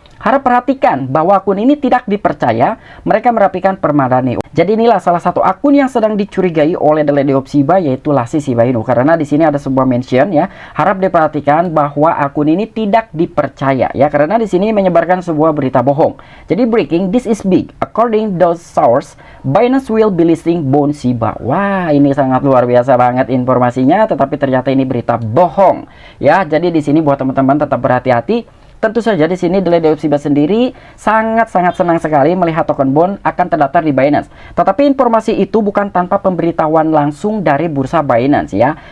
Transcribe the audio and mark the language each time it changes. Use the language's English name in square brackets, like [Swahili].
[Indonesian] Harap perhatikan bahwa akun ini tidak dipercaya, mereka merapikan permadani. Jadi inilah salah satu akun yang sedang dicurigai oleh The Lady of Shiba yaitu Lassie Shiba Inu. Karena di sini ada sebuah mention ya, harap diperhatikan bahwa akun ini tidak dipercaya ya, karena di sini menyebarkan sebuah berita bohong. [English] Jadi breaking, this is big. According those source, Binance will be listing bond Shiba. [Indonesian] Wah, ini sangat luar biasa banget informasinya, tetapi ternyata ini berita bohong ya. Jadi di sini buat teman-teman tetap berhati-hati. Tentu saja di sini The Lady of Shiba sendiri sangat-sangat senang sekali melihat token bond akan terdaftar di Binance. Tetapi informasi itu bukan tanpa pemberitahuan langsung dari bursa Binance ya.